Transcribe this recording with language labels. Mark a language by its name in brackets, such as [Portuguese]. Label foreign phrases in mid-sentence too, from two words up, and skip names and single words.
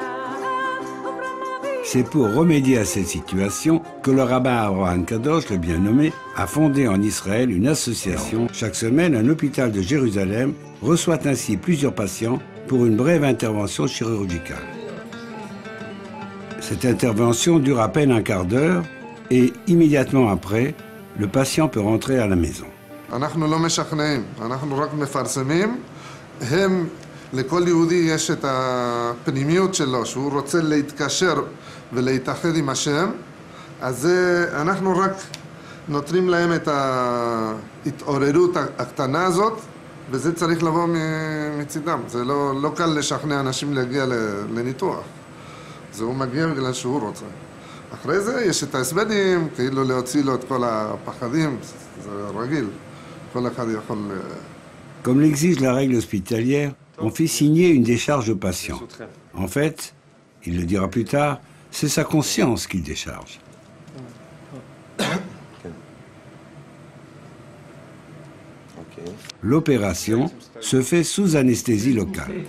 [French] C'est pour remédier à cette situation que le rabbin Avraham Kadosh, le bien nommé, a fondé en Israël une association. Chaque semaine, un hôpital de Jérusalem reçoit ainsi plusieurs patients pour une brève intervention chirurgicale. Cette intervention dure à peine un quart d'heure et immédiatement après, le patient peut rentrer à la maison. [Hebrew] לכל יהודי יש את הפנימיות שלו, שהוא רוצה להתקשר ולהתאחד עם השם, אז אנחנו רק נותנים להם את ההתעוררות הקטנה הזאת, וזה צריך לבוא מצידם. זה לא קל לשכנע אנשים להגיע לניתוח. זה הוא מגיע בגלל שהוא רוצה. אחרי זה יש את ההסבדים, כאילו להוציא לו את כל הפחדים, זה רגיל. כל אחד יכול... [French] Comme l'exige la règle hospitalière, on fait signer une décharge au patient. En fait, il le dira plus tard, c'est sa conscience qu'il décharge. L'opération se fait sous anesthésie locale.